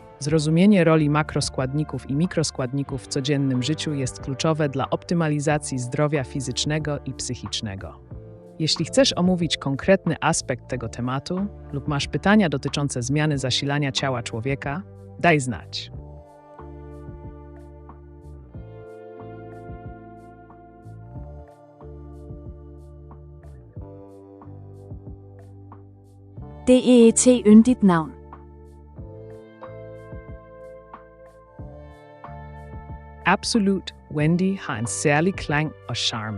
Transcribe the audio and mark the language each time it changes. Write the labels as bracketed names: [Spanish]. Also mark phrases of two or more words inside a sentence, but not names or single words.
[Polish] Zrozumienie roli makroskładników i mikroskładników w codziennym życiu jest kluczowe dla optymalizacji zdrowia fizycznego i psychicznego. Jeśli chcesz omówić konkretny aspekt tego tematu lub masz pytania dotyczące zmiany zasilania ciała człowieka, daj znać. [Danish] Det er et yndigt navn. Absolut Wendy har en særlig klang og charme.